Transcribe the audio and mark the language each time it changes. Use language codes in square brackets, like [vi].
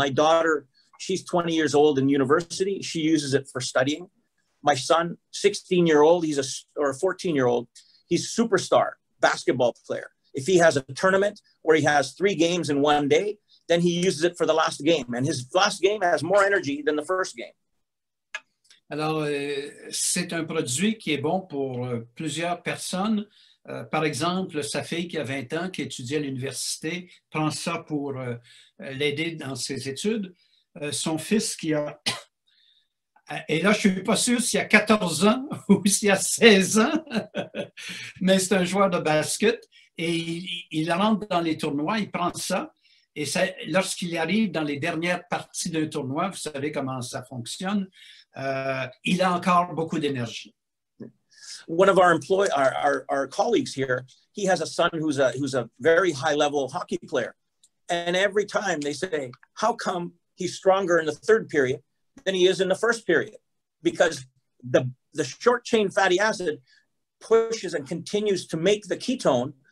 [en] My daughter, she's 20 years old in university. She uses it for studying. My son, 16-year-old, or a 14-year-old, he's a superstar basketball player. If he has a tournament where he has 3 games in one day, then he uses it for the last game. And his last game has more energy than the first game. [fr] Alors, c'est un produit qui est bon pour plusieurs personnes. Par exemple, sa fille qui a 20 ans, qui étudie à l'université, prend ça pour l'aider dans ses études. Son fils qui a... Et là, je ne suis pas sûr s'il a 14 ans ou s'il a 16 ans, mais c'est un joueur de basket et il rentre dans les tournois, il prend ça et lorsqu'il arrive dans les dernières parties d'un tournoi, vous savez comment ça fonctionne, il a encore beaucoup d'énergie. [en] One of our colleagues here, he has a son who's a very high-level hockey player. And every time they say, how come he's stronger in the third period than he is in the first period? Because the short-chain fatty acid pushes and continues to make the ketone